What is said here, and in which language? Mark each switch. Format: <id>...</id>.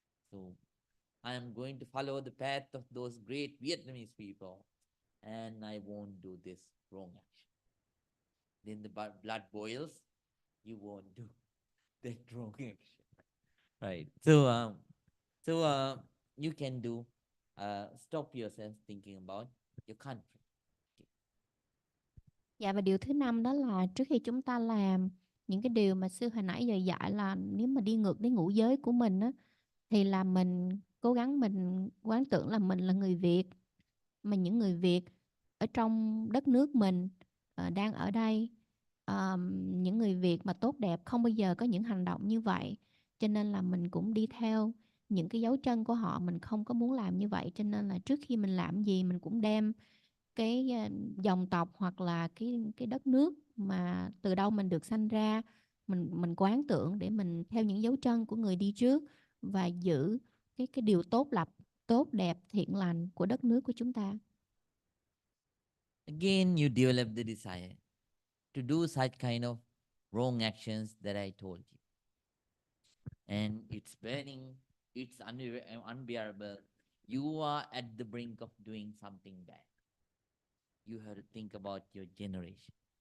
<en>So I am going to follow the path of those great Vietnamese people, and I won't do this wrong action. Then the blood boils, you won't do that wrong action. Right. So you can do, stop yourself thinking about your country.</en> <vi>Dạ, và điều thứ năm đó là trước khi chúng ta làm những cái điều mà sư hồi nãy giờ dạy, là nếu mà đi ngược đến ngũ giới của mình á, thì là mình cố gắng mình quán tưởng là mình là người Việt, mà những người Việt ở trong đất nước mình đang ở đây, những người Việt mà tốt đẹp không bao giờ có những hành động như vậy, cho nên là mình cũng đi theo những cái dấu chân của họ, mình không có muốn làm như vậy. Cho nên là trước khi mình làm gì mình cũng đem cái dòng tộc hoặc là cái đất nước mà từ đâu mình được sanh ra, mình quán tưởng để mình theo những dấu chân của người đi trước và giữ cái điều tốt đẹp, thiện lành của đất nước của chúng ta.</vi> <en>Again, you develop the desire to do such kind of wrong actions that I told you. And it's burning, it's unbearable. You are at the brink of doing something bad. You have to think about your generation.</en>